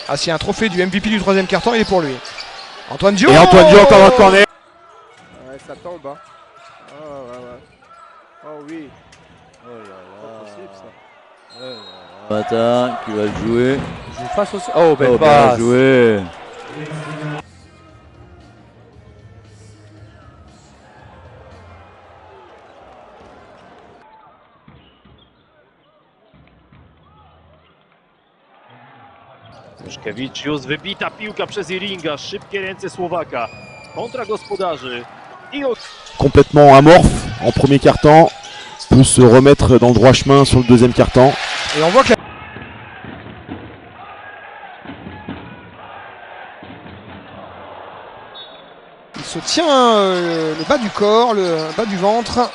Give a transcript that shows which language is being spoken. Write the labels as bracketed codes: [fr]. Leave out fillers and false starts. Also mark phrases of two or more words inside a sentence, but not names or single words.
[fr] Ah, s'il y a un trophée du MVP du 3e quart-temps, il est pour lui. Antoine Dio. et Antoine Dio encore un corner. Ouais, ça tombe. Hein. Oh oui. Mata qui va le jouer. Je joue face aussi. Oh, belle Oh, bien passe. joué. [pl] Juszkiewicz, wybita piłka przez Iringa, szybkie ręce Słowaka. Kontra gospodarzy. I [fr] Complètement amorphe en premier quart-temps. Peut se remettre dans le droit chemin sur le deuxième quart-temps. Et on voit que il se tient le bas du corps, le bas du ventre.